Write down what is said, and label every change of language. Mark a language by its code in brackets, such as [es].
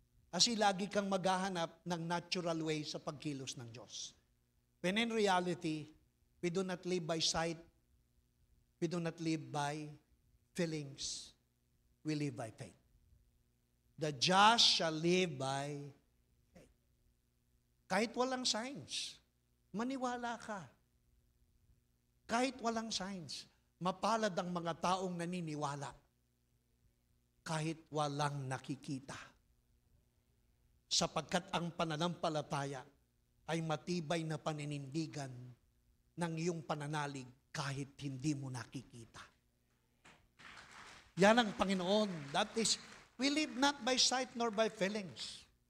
[tl] Kasi lagi kang maghahanap ng natural way sa pagkilos ng Diyos. [en] When in reality, we do not live by sight, we do not live by feelings, we live by faith. The just shall live by faith. [tl] Kahit walang signs, maniwala ka. Kahit walang signs, mapalad ang mga taong naniniwala. Kahit walang nakikita. Sapagkat ang pananampalataya ay matibay na paninindigan ng iyong pananalig kahit hindi mo nakikita. Yan ang Panginoon. [en] That is, we live not by sight nor by feelings.